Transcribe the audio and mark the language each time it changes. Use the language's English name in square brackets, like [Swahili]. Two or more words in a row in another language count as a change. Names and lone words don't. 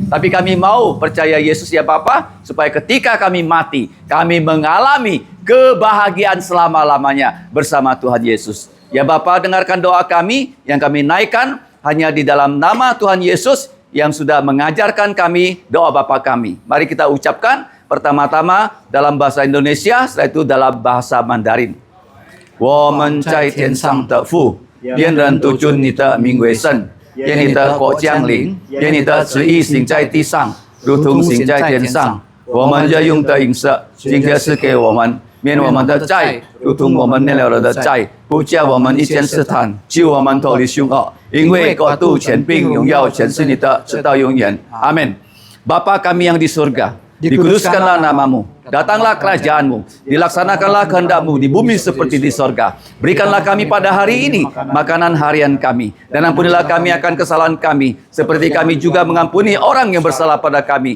[Indonesian] Tapi kami mau percaya Yesus ya Bapa, supaya ketika kami mati, kami mengalami kebahagiaan selama-lamanya bersama Tuhan Yesus. Ya Bapa, dengarkan doa kami yang kami naikkan hanya di dalam nama Tuhan Yesus yang sudah mengajarkan kami doa Bapa kami. Mari kita ucapkan pertama-tama dalam bahasa Indonesia, setelah itu dalam bahasa Mandarin. [Chinese] 我们在天上的父，愿人都尊你的名为圣，愿你的国降临，愿你的旨意行在地上，如同行在天上。我们日用的饮食，今天赐给我们，免我们的债，如同我们免了人的债，不叫我们遇见试探，救我们脱离凶恶。因为国度、权柄、荣耀全是你的，直到永远。 [Indonesian] 阿门。Bapa kami yang di surga, dikuduskanlah namamu. Datanglah kerajaan-Mu, dilaksanakanlah kehendak-Mu di bumi seperti di sorga. Berikanlah kami pada hari ini makanan harian kami. Dan ampunilah kami akan kesalahan kami, seperti kami juga mengampuni orang yang bersalah pada kami.